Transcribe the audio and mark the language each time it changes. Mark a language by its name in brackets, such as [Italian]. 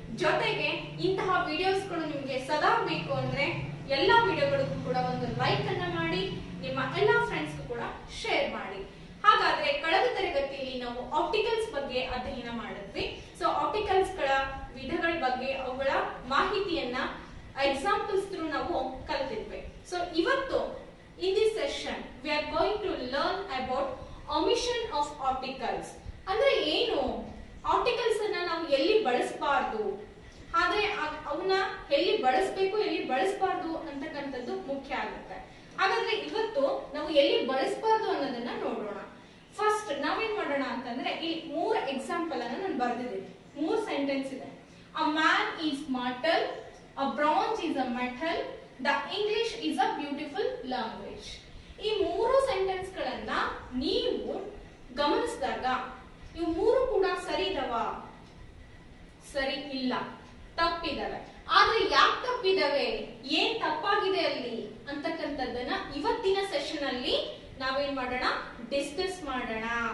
[Kannada] ಜೊತೆಗೆ ಇಂತಹ ವಿಡಿಯೋಸ್ಗಳು ನಿಮ್ಗೆ ಸದಾ ಬೇಕು ಅಂದ್ರೆ ಎಲ್ಲಾ ವಿಡಿಯೋಗಳಿಗೂ ಕೂಡ ಒಂದು ಲೈಕ್ ಅನ್ನ ಮಾಡಿ, ನಿಮ್ಮ ಎಲ್ಲಾ ಫ್ರೆಂಡ್ಸ್ ಕೂಡ ಶೇರ್ ಮಾಡಿ. ಹಾಗಾದ್ರೆ ಕಳೆದ ತರಗತಿಯಲ್ಲಿ ನಾವು ಆಪ್ಟಿಕಲ್ಸ್ ಬಗ್ಗೆ ಅಧ್ಯಯನ ಮಾಡಿದ್ವಿ. ಸೊ ಆಪ್ಟಿಕಲ್ಸ್ ಗಳ ವಿಧಗಳ ಬಗ್ಗೆ ಅವುಗಳ ಮಾಹಿತಿಯನ್ನ ಎಕ್ಸಾಂಪಲ್ಸ್ ಥ್ರೂ ನಾವು ಕಲಿತಿದ್ವಿ. ಸೊ ಇವತ್ತು [English] in this session we are going to learn about omission of opticals. [Kannada] ಅಂದ್ರೆ ಏನು, ಆಪ್ಟಿಕಲ್ಸ್ ಅನ್ನ ನಾವು ಎಲ್ಲಿ ಬಳಸಬಾರದು, ಆದ್ರೆ ಅವನ್ನ ಎಲ್ಲಿ ಬಳಸಬೇಕು ಎಲ್ಲಿ ಬಳಸಬಾರದು ಅಂತಕ್ಕಂಥದ್ದು ಮುಖ್ಯ ಆಗುತ್ತೆ. ಹಾಗಾದ್ರೆ ಇವತ್ತು ನಾವು ಎಲ್ಲಿ ಬಳಸಬಾರದು ಅನ್ನೋದನ್ನ ನೋಡೋಣ. ಫಸ್ಟ್ ನಾವೇನ್ ಮಾಡೋಣ ಅಂತಂದ್ರೆ ಇಲ್ಲಿ 3 ಎಕ್ಸಾಂಪಲ್ ಅನ್ನ ನಾನು ಬರೆದಿದ್ದೀನಿ. 3 ಸೆಂಟೆನ್ಸ್ ಇದೆ. [English] A man is mortal, a bronze is a metal, the English is a beautiful language. [Kannada] ಈ 3 ಸೆಂಟೆನ್ಸ್ ಗಳನ್ನ ನೀವು ಗಮನಿಸಿದಾಗ ಇವು 3 ಕೂಡ ಸರಿ ಇದಾವ? ಸರಿ ಇಲ್ಲ, ತಪ್ಪಿದಾವೆ. ಆದ್ರೆ ಯಾಕೆ ತಪ್ಪಿದಾವೆ, ಏನ್ ತಪ್ಪಾಗಿದೆ ಅಲ್ಲಿ ಅಂತಕ್ಕಂಥದ್ದನ್ನ ಇವತ್ತಿನ ಸೆಷನ್ ಅಲ್ಲಿ ನಾವೇನ್ ಮಾಡೋಣ, ಡಿಸ್ಕಸ್ ಮಾಡೋಣ.